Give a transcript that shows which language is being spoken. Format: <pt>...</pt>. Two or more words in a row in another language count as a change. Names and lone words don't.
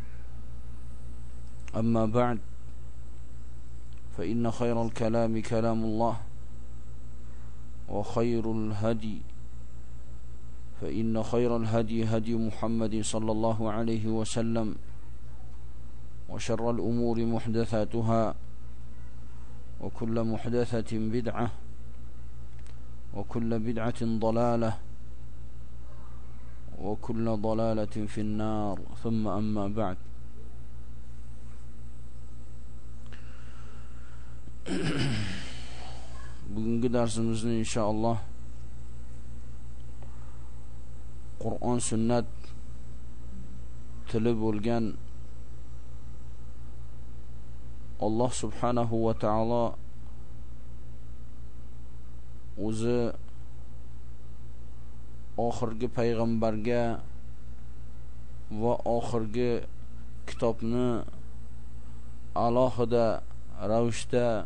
<ar>أما بعد، فإن خير الكلام كلام الله، وخير الهدي هدي محمد صلى الله عليه وسلم، وشر الأمور محدثاتها، وكل محدثة بدعة، وكل بدعة ضلالة، وكل ضلالة في النار. ثم أما بعد.</ar> <uz>Bugungi darsimizni inshaalloh Qur'on sunnat tili bo'lgan Alloh</uz> <ar>سبحانه وتعالى</ar> <uz>o'zi oxirgi payg'ambarga va oxirgi kitobni alohida ravishda</uz>